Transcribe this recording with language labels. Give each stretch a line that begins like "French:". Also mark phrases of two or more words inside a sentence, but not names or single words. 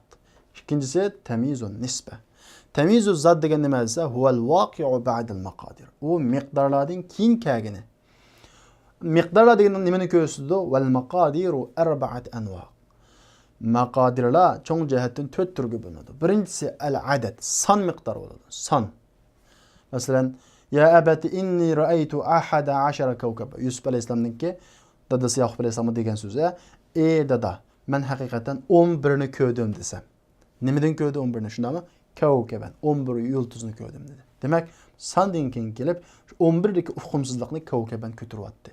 Uzbek: İkincisi tamizun nisba. Tamizu zot degan nima desa,
Arabic: هو الواقع بعد المقادير.
Uzbek: U miqdorlardan keyin kelgani. Miqdorlar degan nimani ko'rsatdi?
Arabic: والمقادير أربعة أنواع'.
Uzbek: Maqadirlar cho'ng jihatdan 4 turga bo'linadi. Birinchisi al-adad, son miqdor bo'ladi. Son. Masalan,
Arabic: يا أبت إني رأيت 11 كوكبا.
Uzbek: Yusuf alayhisolamningki dadasi Yaqub alayhisolam degan so'zi, ey dada, men haqiqatan 11 ni ko'rdim desam. Nimadan ko'rdi 11 ni? Shundami? Kawkaban, 11 yulduzni ko'rdim dedi. Demak, sondan keyin kelib 11 dagi uqumsizlikni kawkaban ko'taryapti.